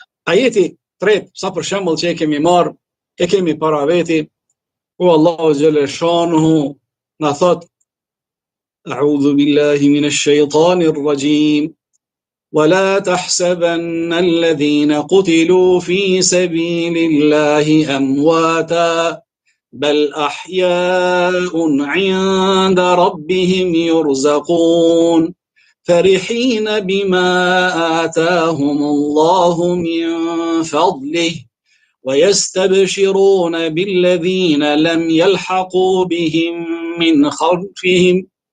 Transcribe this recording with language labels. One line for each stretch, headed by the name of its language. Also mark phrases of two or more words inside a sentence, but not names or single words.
Albanian: Ajeti tret, sa për shembull që e kemi para veti, ku Allahu xhalla shanuhu na thot:
Arabic: أعوذ بالله من الشيطان الرجيم. ولا تحسبن الذين قتلوا في سبيل الله أمواتا بل أحياء عند ربهم يرزقون فرحين بما آتاهم الله من فضله ويستبشرون بالذين لم يلحقوا بهم من خلفهم